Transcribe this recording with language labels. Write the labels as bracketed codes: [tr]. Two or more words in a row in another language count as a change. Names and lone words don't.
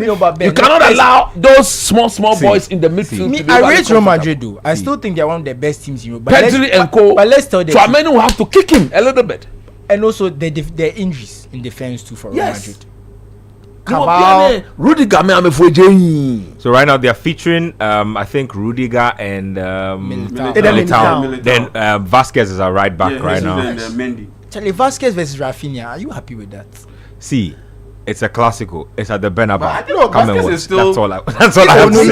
[en] no, but Ben, You cannot allow those small boys in the midfield. Me, to be I very rate Real comfortable. Madrid though. I still think they're one of the best teams in Europe. But Pedri and Co. But let's tell them. Tchouaméni will have to kick him a little bit. And also their injuries in defense too for Real Yes. Madrid. Cabal, Rudiger, me ame fojeyin. So right now they are featuring, I think Rudiger and Militao. Militao. Militao. Then Vasquez is our right back right now. And, Mendy. Charlie Vasquez versus Rafinha. Are you happy with that? See, it's a Classico. It's at the Bernabeu. But I think Come and Vasquez watch. is still- That's all I have to say.